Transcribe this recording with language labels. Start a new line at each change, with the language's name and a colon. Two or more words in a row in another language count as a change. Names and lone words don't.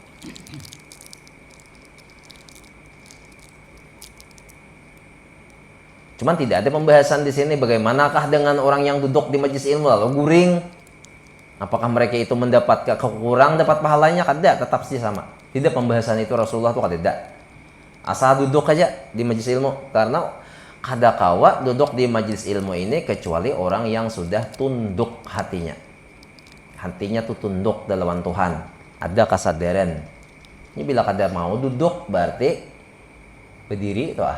Indonesian: Cuman tidak ada pembahasan di sini bagaimanakah dengan orang yang duduk di majelis ilmu lalu guring. Apakah mereka itu mendapatkan kekurang dapat pahalanya?
Banjar: Kada, tetap sih sama. Tidak, pembahasan itu Rasulullah tuh kada.
Indonesian: Asal duduk aja di majelis ilmu, karena kada kawa duduk di majelis ilmu ini kecuali orang yang sudah tunduk hatinya. Hatinya tuh tunduk dalam Tuhan. Ada kesadaran.
Banjar: Ini bila kada mau duduk berarti berdiri itu ah.